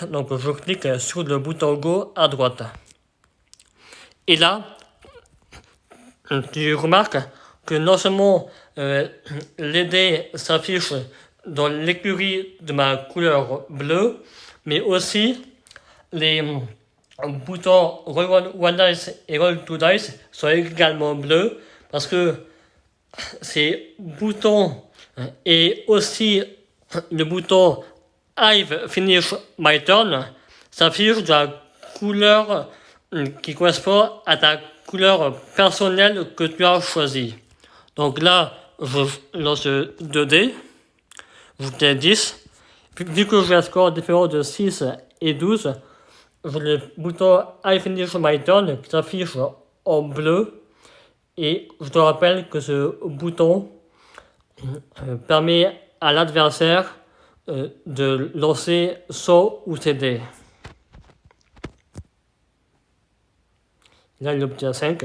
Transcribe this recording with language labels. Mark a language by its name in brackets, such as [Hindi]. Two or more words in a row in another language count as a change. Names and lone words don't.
[French] Donc je clique sur le bouton Go à droite. Et là, tu remarques que non seulement les dés s'affichent dans l'écurie de ma couleur bleue, mais aussi les boutons Roll One Dice et Roll Two Dice sont également bleus parce que ces boutons et aussi le bouton I've finished my turn s'affichent de la couleur qui correspond à ta couleur personnelle que tu as choisie. Donc là, je lance 2 dés, je fais 10. Vu que j'ai un score différent de 6 et 12, j'ai le bouton I finish my turn qui s'affiche en bleu. Et je te rappelle que ce bouton permet à l'adversaire de lancer son ou ses dés. Là, il obtient 5.